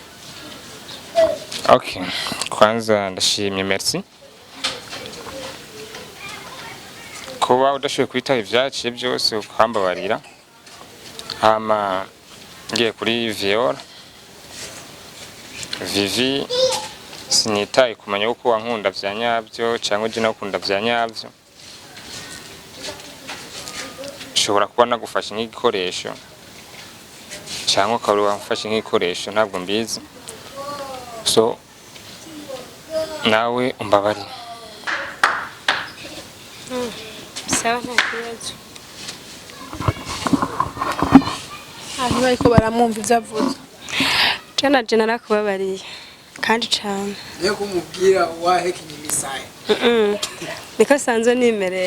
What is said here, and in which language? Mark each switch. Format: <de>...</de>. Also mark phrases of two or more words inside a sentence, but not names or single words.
<rn>okay kwanza ndashimye merci kuba udashoboye kwitaba ivyaciye byose ukambabarira hama ngiye kuri Viola Vivi sinitaye kumenya uko wankunda vya nyabyo cyangwa je nakunda vya nyabyo ushobora kuba nagufashe nk'igikoresho cyangwa ukaba wamfashe nk'igikoresho ntabwo mbizi so nawe umbabarire sawa nta kibazo abantu bariko baramwumva ivyo avuze Jana je narakubabariye kandi cyane niyo kumubwira waheka imisaya niko asanzwe nimereye.</rn>